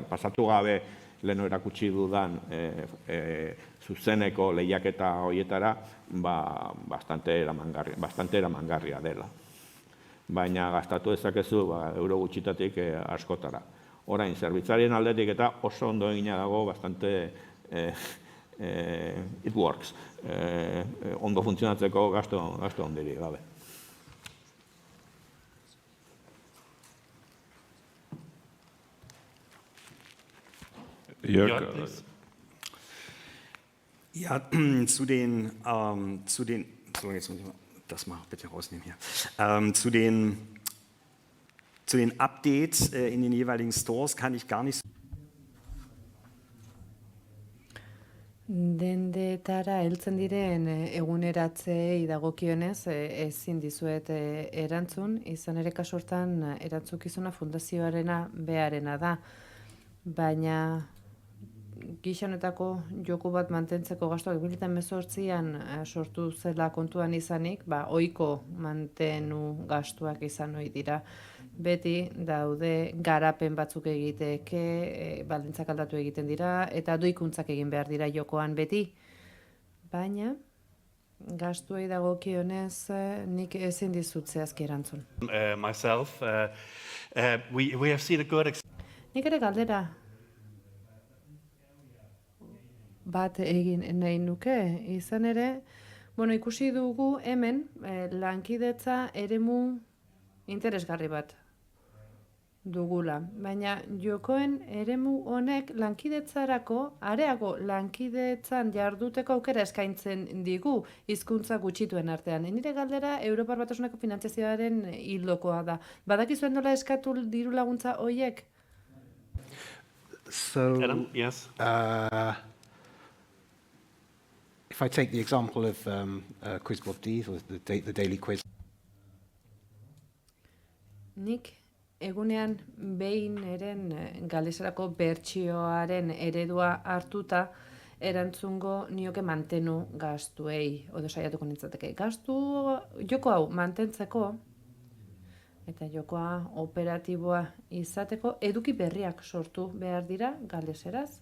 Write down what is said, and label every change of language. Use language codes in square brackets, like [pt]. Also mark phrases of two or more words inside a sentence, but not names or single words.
[eu] Pasatu gabe leheno erakutsi dudan zuzeneko lehiaketa horietara, bastante eramangarria dela. Baina gastatu dezakezu euro gutxitatik askotara. Orain, zerbitzarien aldetik eta oso ondo egina dago, bastante [en] it works. [eu] Ondo funtzionatzeko gasto ondiri gabe. [en] Jörg, please. [de] Ja, so jetzt muss ich mal das mal bitte rausnehmen hier. Zu den Updates in den jeweiligen Stores kann ich gar nicht. [eu] Dendetara heltzen diren eguneratzei dagokionez ezin dizuet erantzun, izan ere kasu hortan erantzukizuna fundazioarena beharena da, baina gisa honetako joko bat mantentzeko gastuak 2018an sortu zela kontuan izanik, ohiko mantenu gastuak izan ohi dira. Beti daude garapen batzuk egiteke, baldintzak aldatu egiten dira, eta doikuntzak egin behar dira jokoan beti. Baina, gastuei dagokionez, nik ezin dizut zehazki erantzun. [en] Myself, we have seen a good [eu] Nik ere galdera bat egin nahi nuke, izan ere, ikusi dugu hemen lankidetza eremu interesgarri bat dugula, baina jokoen eremu honek lankidetzarako, areago lankidetzan jarduteko aukera eskaintzen digu hizkuntza gutxituen artean. Nire galdera Europar Batasuneko finantziazioaren ildokoa da. Badakizuen nola eskatu diru laguntza horiek? [en] So, Adam, yes. If I take the example of Quizbot or the daily quiz. [eu] Nik egunean behin eren galesarako bertsioaren eredua hartuta erantzungo nioke mantenu gastuei, odo saiatuko nintzateke. Joko hau mantentzeko eta jokoa operatiboa izateko eduki berriak sortu behar dira galeseraz.